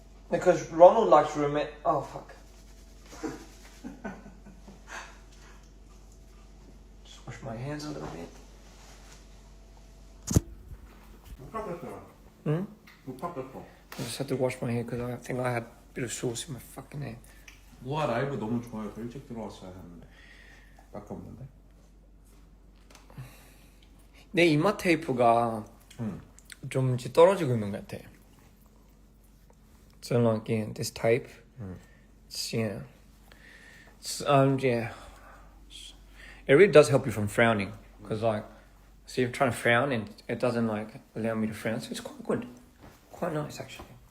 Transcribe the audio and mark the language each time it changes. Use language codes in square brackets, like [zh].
[en] Because Ronald likes roommate. Oh fuck. Just wash my hands a little bit. Hmm? I just had to wash my hair because I think I had a bit of sauce in my fucking hair. [ko] 우와 라이브 너무 좋아요. 더 일찍 들어왔어야 했는데 밖에 없는데. 내 이마 테이프가 좀 이제 떨어지고 있는 것 같아. [en] So like yeah, this tape, it's yeah, it's yeah, it really does help you from frowning because like, see, I'm trying to frown and it doesn't like allow me to frown, so it's quite good, quite nice actually.